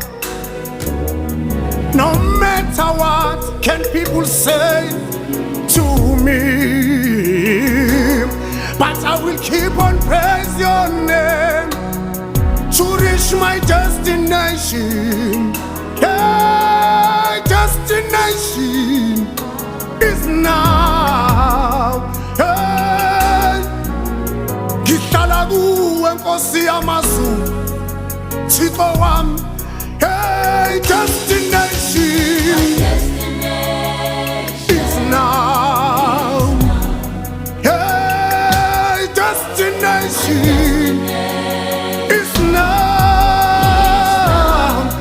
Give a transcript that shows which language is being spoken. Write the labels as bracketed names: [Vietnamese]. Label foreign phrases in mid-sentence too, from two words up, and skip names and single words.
[English] No matter what can people say to me, but I will keep on praising your name to reach my destination. Yeah, destination is now. [Zulu] Hey, ngihlala kuwe Nkosi yamazulu, Thixo wami. [English] Hey, destination is now. Hey, destination is now.